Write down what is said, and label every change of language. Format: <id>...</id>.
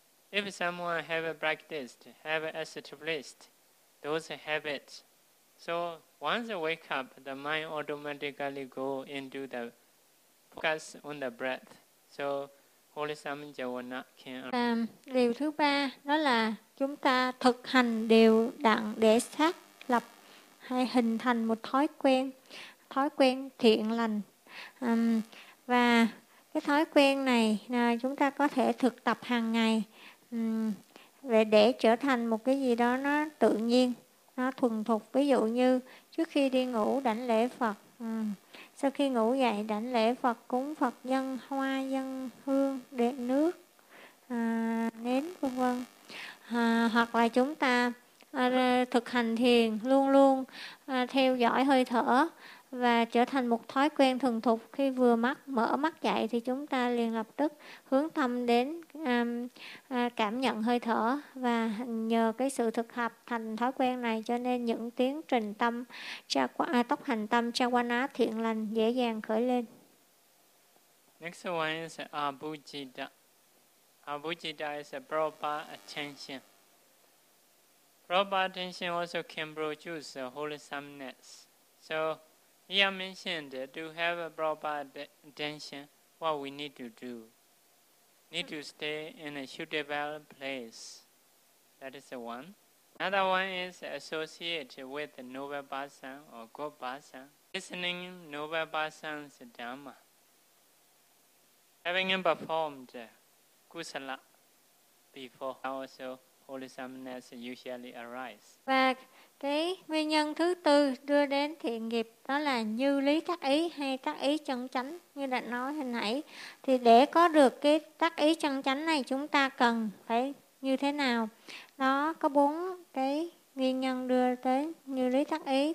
<en>If someone have established those habits, so once they wake up, the mind automatically go into the focus on the breath. So wholesome jhavana can arise.</en> <vi>Điều thứ ba đó là chúng ta thực hành đều đặn để xác lập hay hình thành một thói quen thiện lành. Và cái thói quen này chúng ta có thể thực tập hàng ngày để trở thành một cái gì đó nó tự nhiên, nó thuần thục. Ví dụ như trước khi đi ngủ đảnh lễ Phật, sau khi ngủ dậy đảnh lễ Phật, cúng Phật, dâng hoa, dâng hương, đệ nước, nến, vân vân. Hoặc là chúng ta thực hành thiền, luôn luôn theo dõi hơi thở, và trở thành một thói quen thuần thục. Khi vừa mắt mở mắt dậy thì chúng ta liền lập tức hướng tâm đến cảm nhận hơi thở, và nhờ cái sự thực hợp thành thói quen này cho nên những tiến trình tâm cha qua tốc hành tâm cha qua ná thiện lành dễ dàng khởi lên.</vi> <en>Next one is abhijita. Abhijita is a proper attention. Proper attention also can produce wholesomeness. So here mentioned to have a proper attention, what we need to do? Need to stay in a suitable place. That is the one. Another one is associate with the noble person or good person. Listening noble person's dhamma. Having performed kusala before, also wholesomeness usually arise.</en> <vi>Cái nguyên nhân thứ tư đưa đến thiện nghiệp đó là như lý tác ý hay tác ý chân chánh như đã nói hồi nãy. Thì để có được cái tác ý chân chánh này chúng ta cần phải như thế nào? Đó có bốn cái nguyên nhân đưa tới như lý tác ý.</vi>